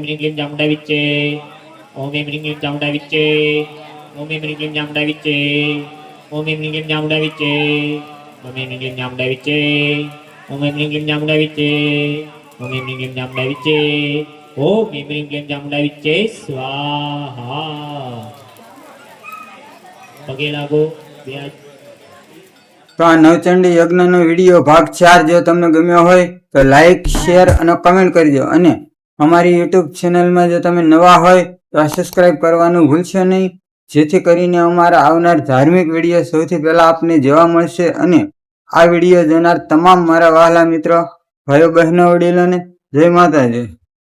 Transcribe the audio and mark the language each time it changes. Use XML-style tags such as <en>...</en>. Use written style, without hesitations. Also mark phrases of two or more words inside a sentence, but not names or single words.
<sa>ह्रीं क्लीं चामुण्डाविच्चे ओम ऐं ह्रीं क्लीं चामुण्डाविच्चे ओम ऐं ह्रीं क्लीं चामुण्डाविच्चे ओम ऐं ह्रीं क्लीं चामुण्डाविच्चे ओम ऐं ह्रीं क्लीं चामुण्डाविच्चे ओम ऐं ह्रीं क्लीं चामुण्डाविच्चे ओम ऐं ह्रीं क्लीं चामुण्डाविच्चे ओम ऐं ह्रीं क्लीं चामुण्डाविच्चे स्वाहा</sa> <gu>પગે લાગો વ્યાજ તો આ નવચંડી યજ્ઞનો વિડીયો ભાગ 4 જો તમને ગમ્યો હોય તો લાઈક શેર અને કમેન્ટ કરજો અને અમારી યુટ્યુબ ચેનલમાં જો તમે નવા હોય તો આ સબસ્ક્રાઇબ કરવાનું ભૂલશો નહીં જેથી કરીને અમારા આવનાર ધાર્મિક વિડીયો સૌથી પહેલા આપને જોવા મળશે અને આ વિડીયો જોનાર તમામ મારા વહાલા મિત્રો ભાઈઓ બહેનો વડીલોને જય માતાજી।</gu>